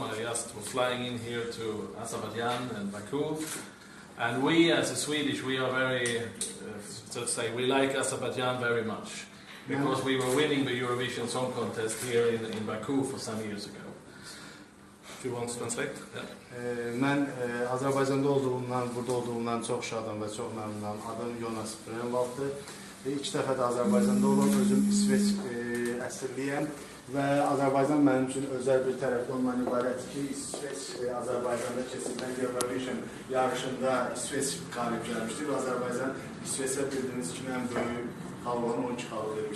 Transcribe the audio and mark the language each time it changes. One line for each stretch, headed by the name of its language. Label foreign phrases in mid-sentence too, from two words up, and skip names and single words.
English: I just was flying in here to Azerbaijan and Baku. And we, as a Swedish, we are very, so to say, we like Azerbaijan very much. Because we were winning the Eurovision Song Contest here in Baku for some years ago. Do you want to translate? Yeah.
Azerbaijani: Mən Azərbaycanda olduğumdan, burada olduğumdan çox şadam və çox məmnunam. Adım Jonas Brännvalldır. İlk dəfə də Azərbaycanda olan, özüm İsveç əsiliyəm və Azərbaycan mənim üçün özəl bir tərəfdə ondan ibarət ki, İsveç Azərbaycanda keçirilən Eurovision yarışında İsveç qalib gəlmişdir və Azərbaycan İsveçə bildiyiniz kimi ən böyük xalqın 12 xalq vermişdir.